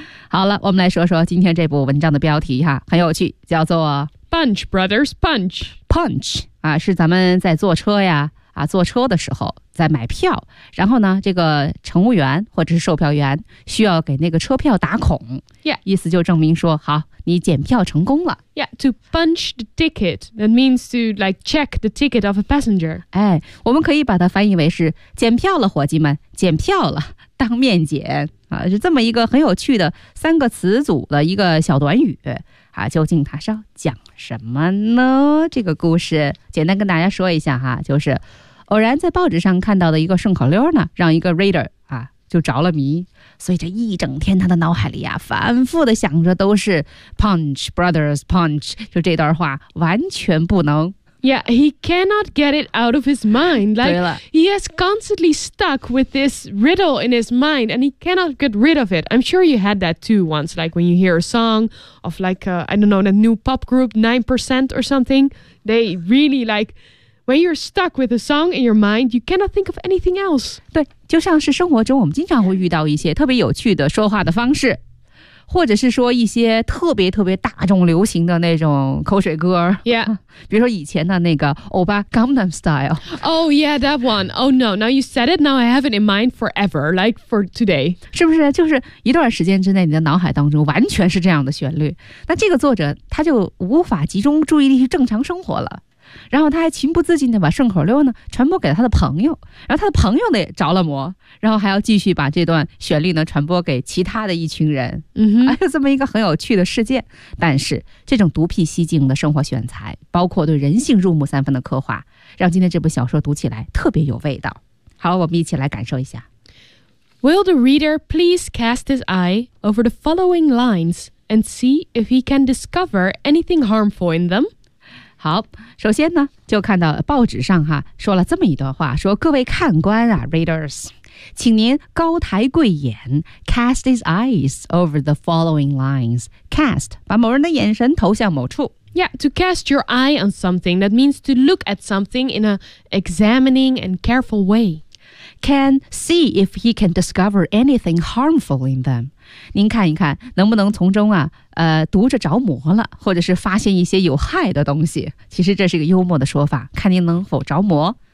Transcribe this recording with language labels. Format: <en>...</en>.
<zh>好了，我们来说说今天这部文章的标题哈，很有趣，叫做</zh> <en>Punch, brothers, punch.</en> <zh>Punch, 啊，是咱们在坐车呀，啊，坐车的时候在买票，然后呢，这个乘务员或者是售票员需要给那个车票打孔。</zh> <en>Yeah.</en> <zh>意思就证明说，好，你检票成功了。</zh> <en>Yeah, to punch the ticket, that means to like check the ticket of a passenger.</en> <zh>哎，我们可以把它翻译为是检票了，伙计们，检票了，当面检。啊，是这么一个很有趣的三个词组的一个小短语啊，究竟它是要讲什么呢？这个故事简单跟大家说一下哈，就是偶然在报纸上看到的一个顺口溜呢，让一个 reader 啊就着了迷，所以这一整天他的脑海里啊反复的想着都是 punch brothers punch， 就这段话完全不能。</zh> <en>Yeah, he cannot get it out of his mind. Like, he is constantly stuck with this riddle in his mind, and he cannot get rid of it. I'm sure you had that too once, like when you hear a song of like, a new pop group, 9% or something. They really like, When you're stuck with a song in your mind, you cannot think of anything else.</en> <zh>对，就像是生活中我们经常会遇到一些特别有趣的说话的方式，或者是说一些特别特别大众流行的那种口水歌。</zh> <en>Yeah.</en> <zh>比如说以前的那个欧巴 Gangnam Style.</zh> <en>Oh yeah, that one. Oh no, now you said it, now I have it in mind forever, like for today.</en> <zh>是不是就是一段时间之内你的脑海当中完全是这样的旋律，那这个作者他就无法集中注意力去正常生活了。然后他还情不自禁地把顺口溜呢传播给了他的朋友，然后他的朋友呢也着了魔，然后还要继续把这段旋律呢传播给其他的一群人。嗯哼，还有这么一个很有趣的事件。但是这种独辟蹊径的生活选材，包括对人性入木三分的刻画，让今天这部小说读起来特别有味道。好，我们一起来感受一下。</zh> <en>Will the reader please cast his eye over the following lines and see if he can discover anything harmful in them?</en> <zh>好，首先呢，就看到报纸上哈说了这么一段话，说各位看官啊 ，readers， 请您高抬贵眼 ，</zh> <en>cast his eyes over the following lines.</en> <zh>Cast 把某人的眼神投向某处。</zh> <en>Yeah, to cast your eye on something that means to look at something in an examining and careful way. Can see if he can discover anything harmful in them.</en> <zh>您看一看能不能从中啊。读着着魔了，或者是发现一些有害的东西，其实这是一个幽默的说法，看您能否着魔。</zh>